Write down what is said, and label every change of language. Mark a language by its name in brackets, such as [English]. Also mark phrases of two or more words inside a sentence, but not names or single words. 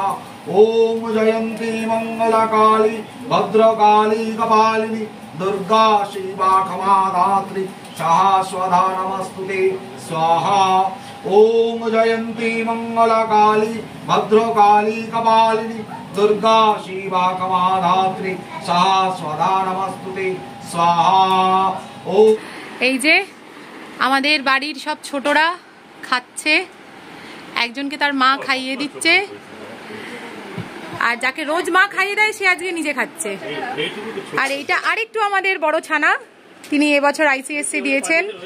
[Sanskrit] ओम जयंती मंगला काली भद्रकाली कपालिनी दुर्गा शिवा क्षमा धात्री स्वाहा स्वधा नमस्तुते स्वाहा। ओम जयंती मंगलकाली भद्रकाली कपालिनी दुर्गा शिवा क्षमा धात्री स्वाहा स्वधा नमस्तुते स्वाहा। ओम [Bangla] এই যে আমাদের বাড়ির সব ছোটরা খাচ্ছে, একজনকে তার মা খাইয়ে দিচ্ছে, আর যাকে রোজ মা খাইয়ে দেয় সে আজকে নিজে খাচ্ছে। আর এইটা আরেকটু আমাদের বড় ছানা, তিনি এবছর আইসিএসসি দিয়েছেন।